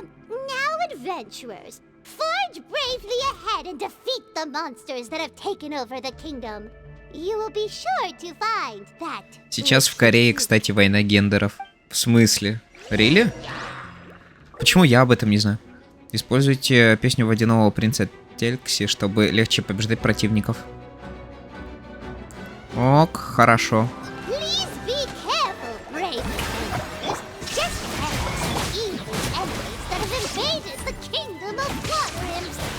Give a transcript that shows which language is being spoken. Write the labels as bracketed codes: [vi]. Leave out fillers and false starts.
[en] Now, adventurers, forge bravely ahead and defeat the monsters that have taken over the kingdom. You will be sure to find that. [ru] Сейчас в Корее, кстати, война гендеров. В смысле? [en] Really? [ru] Почему я об этом не знаю? Используйте песню водяного принца Телькси, чтобы легче побеждать противников. Ок, хорошо. [en] Please be careful, brave adventurers. Just as the evil enemies that have invaded the kingdom of water imps.